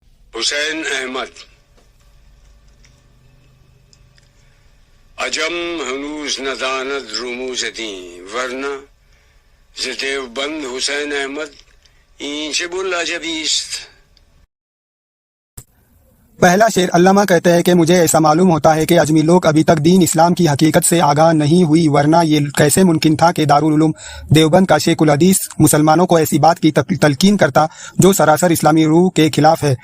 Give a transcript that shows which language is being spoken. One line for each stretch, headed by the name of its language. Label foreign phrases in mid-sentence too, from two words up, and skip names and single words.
Persian: حسین احمد عجم هنوز نداند رموز دین ورنه ز دیوبند حسین احمد این چه بوالعجبی است.
Urdu: پہلا شعر علامہ کہتے ہیں کہ مجھے ایسا معلوم ہوتا ہے کہ اجمی لوگ ابھی تک دین اسلام کی حقیقت سے آگاہ نہیں ہوئی، ورنہ یہ کیسے ممکن تھا کہ دارالعلوم دیوبند کا شیخ الحدیث مسلمانوں کو ایسی بات کی تلقین کرتا جو سراسر اسلامی روح کے خلاف ہے.